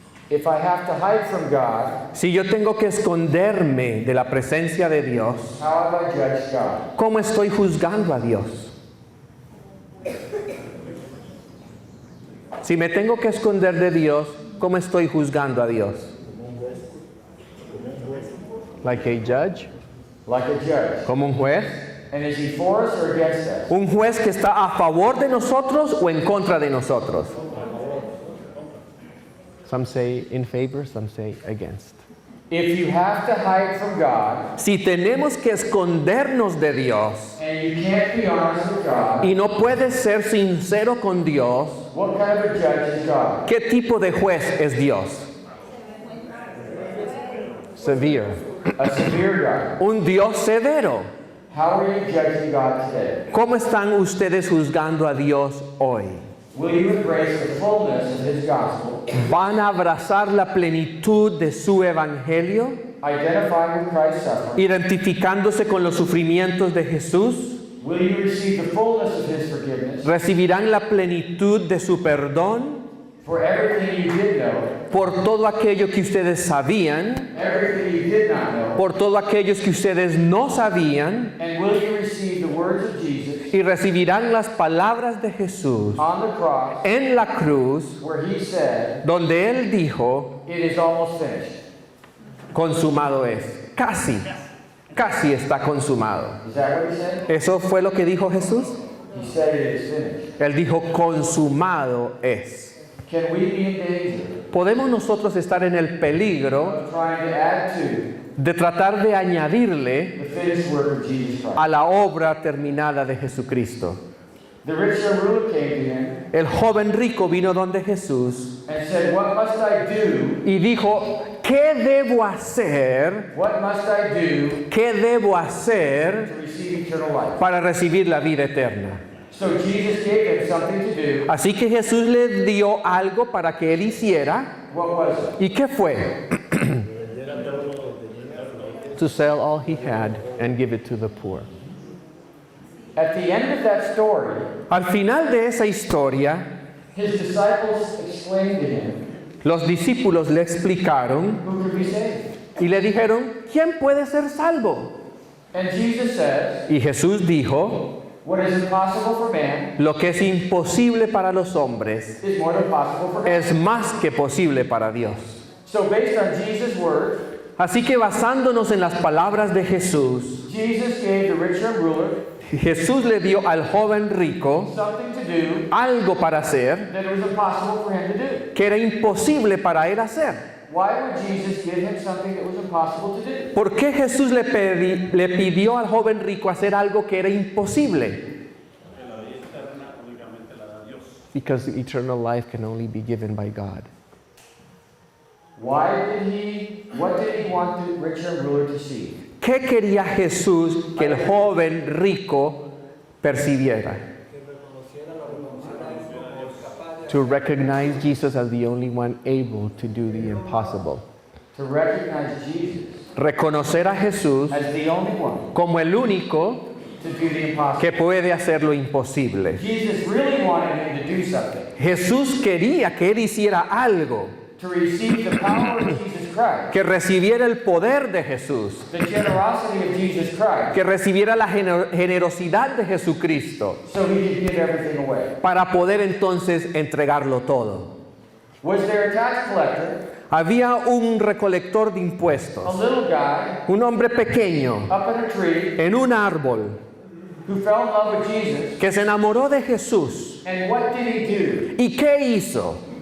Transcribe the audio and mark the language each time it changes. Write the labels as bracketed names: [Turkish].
[English] If I have to hide from God, [Spanish] Si yo tengo que esconderme de la presencia de Dios, [English] how have I judged God? [Spanish] ¿cómo estoy juzgando a Dios? Si me tengo que esconder de Dios, ¿cómo estoy juzgando a Dios? [English] Like a judge, Like a judge. [Spanish] como un juez. [English] And is he for us or against us? [Spanish] Un juez que está a favor de nosotros o en contra de nosotros. [English] Some say in favor, some say against. If you have to hide from God [Spanish] Si tenemos que escondernos de Dios [English] and you can't be honest with God, [Spanish] y no puedes ser sincero con Dios, [English] what kind of a judge is God? [Spanish] ¿qué tipo de juez es Dios? [English] Severe. A severe God. [Spanish] Un Dios severo. [English] How are you judging God today? [Spanish] ¿Cómo están ustedes juzgando a Dios hoy? [English] Will you embrace the fullness of His gospel, [Spanish] ¿Van a abrazar la plenitud de su evangelio, [English] identifying with Christ's suffering? [Spanish] identificándose con los sufrimientos de Jesús? [English] Will you receive the fullness of His forgiveness [Spanish] ¿Recibirán la plenitud de su perdón [English] for everything you did know, [Spanish] por todo aquello que ustedes sabían, [English] everything you did not know? [Spanish] por todo aquellos que ustedes no sabían? [English] And will you receive the words of Jesus [Spanish] Y recibirán las palabras de Jesús [English] on the cross [Spanish] en la cruz, [English] where He said, [Spanish] donde Él dijo, [English] "It is almost finished"? [Spanish] consumado es. Casi, casi está consumado. [English] Is that what He said? [Spanish] ¿Eso fue lo que dijo Jesús? [English] He said it is finished. [Spanish] Él dijo, consumado es. [English] Can we be in danger [Spanish] Podemos nosotros estar en el peligro [English] of trying to add to [Spanish] de tratar de añadirle [English] the finished work of Jesus Christ? [Spanish] a la obra terminada de Jesucristo. [English] The rich young ruler came to Him [Spanish] El joven rico vino donde Jesús [English] and said, "What must I do? [Spanish] y dijo, ¿qué debo hacer? [English] What must I do [Spanish] ¿Qué debo hacer [English] to receive eternal life?" [Spanish] para recibir la vida eterna? [English] So Jesus gave him something to do. [Spanish] Así que Jesús le dio algo para que él hiciera. [English] What was it? [Spanish] ¿Y qué fue? [English] To sell all he had and give it to the poor. At the end of that story, [Spanish] Al final de esa historia, [English] his disciples explained to him, [Spanish] los discípulos le explicaron [English] "Who could be saved?" [Spanish] y le dijeron, ¿quién puede ser salvo? [English] And Jesus says, [Spanish] Y Jesús dijo, [English] "What is impossible for man [Spanish] lo que es imposible para los hombres [English] is more than possible for God." [Spanish] es más que posible para Dios. [English] So based on Jesus' word, [Spanish] Así que basándonos en las palabras de Jesús, [English] Jesus gave the rich young ruler [Spanish] Jesús le dio al joven rico [English] something to do [Spanish] algo para hacer [English] that it was impossible for him to do. [Spanish] que era imposible para él hacer. [English] Why would Jesus give him something that was impossible to do? [Spanish] ¿Por qué Jesús le pidió al joven rico hacer algo que era imposible? [English] Because eternal life can only be given by God. What did he want the rich young ruler to see? [Spanish] ¿Qué quería Jesús que el joven rico percibiera? [English] To recognize Jesus as the only one able to do the impossible. To recognize Jesus [Spanish] Reconocer a Jesús [English] as the only one [Spanish] como el único [English] to do the impossible. [Spanish] que puede hacer lo imposible. [English] Jesus really wanted him to do something. [Spanish] Jesús quería que él hiciera algo, [English] to receive the power of Jesus Christ, [Spanish] que recibiera el poder de Jesús, [English] the generosity of Jesus Christ, [Spanish] que recibiera la generosidad de Jesucristo, [English] so he could give everything away. [Spanish] para poder entonces entregarlo todo. [English] Was there a tax collector, [Spanish] Había un recolector de [English] a [Spanish] impuestos, [English] little guy, [Spanish] un hombre pequeño, [English] up in a tree, [Spanish] en un árbol, [English] who fell in love with Jesus, [Spanish] que se enamoró de Jesús. [English] and what did he do? [Spanish] ¿Y qué hizo?